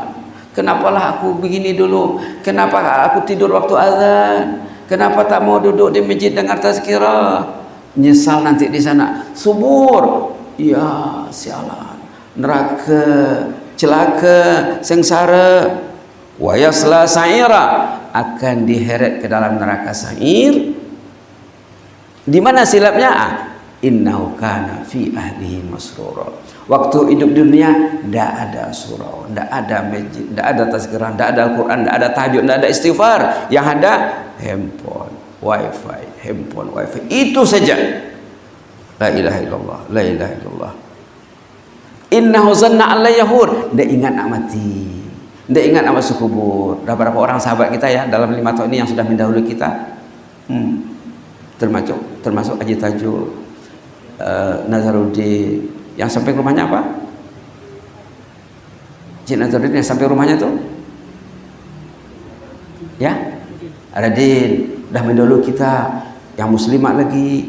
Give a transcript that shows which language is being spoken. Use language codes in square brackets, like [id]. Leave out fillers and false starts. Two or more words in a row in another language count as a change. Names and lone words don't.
[ms] Kenapalah aku begini dulu? Kenapa aku tidur waktu azan? Kenapa tak mau duduk di masjid dengar tazkirah? Nyesal nanti di sana. Subur, ya sialan, neraka, celaka, sengsara. [ar] ويصلى سعيرا, [ms] akan diheret ke dalam neraka sa'ir. Di mana silapnya? [ar] إنه كان في أهله مسرورا. [ms] Waktu hidup dunia tidak ada surau, tidak ada masjid, tidak ada tazkirah, tidak ada Al-Quran, tidak ada tahajud, tidak ada istighfar. Yang ada handphone, wifi, handphone, wifi, itu saja. [ar] لا إله إلا الله، لا إله إلا الله. إنه ظن أن لا يحور, [ms] tidak ingat nak mati, tidak ingat nak masuk kubur. Dah berapa orang sahabat kita ya dalam 5 tahun ini yang sudah mendahului kita, termasuk Haji Tajul, Nazaruddin, yang sampai rumahnya apa? Cik Nazaruddin yang sampai rumahnya tuh ya, Radin, dah mendahului kita, yang muslimat lagi.